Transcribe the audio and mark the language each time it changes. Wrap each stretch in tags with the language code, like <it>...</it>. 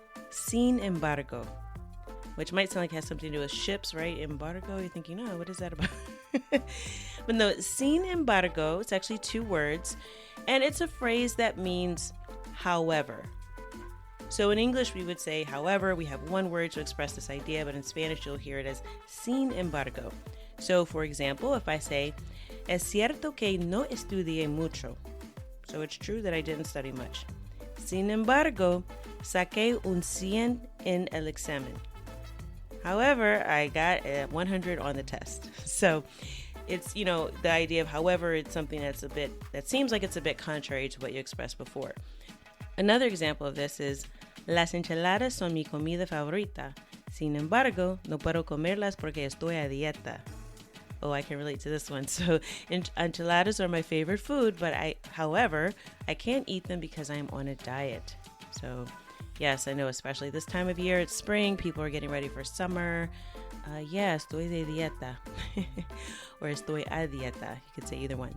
<en>Sin embargo, which might sound like it has something to do with ships, right? Embargo, you're thinking, oh, what is that about? But no, sin embargo, it's actually two words, and it's a phrase that means however. So in English, we would say however. We have one word to express this idea, but in Spanish, you'll hear it as sin embargo. So for example, if I say,</en> <es>es cierto que no estudié mucho.</es> <en>So it's true that I didn't study much.</en> <es>Sin embargo, saqué un 100 en el examen.</es> <en>However, I got a 100 on the test. So it's, the idea of however, it's something that seems like it's a bit contrary to what you expressed before. Another example of this is,</en> <es>las enchiladas son mi comida favorita. Sin embargo, no puedo comerlas porque estoy a dieta.</es> <en>Oh, I can relate to this one. So enchiladas are my favorite food, but however, I can't eat them because I'm on a diet. So yes, I know, especially this time of year, it's spring, people are getting ready for summer.</en> <es>Estoy de dieta. Or estoy a dieta.</es> <en>You could say either one.</en>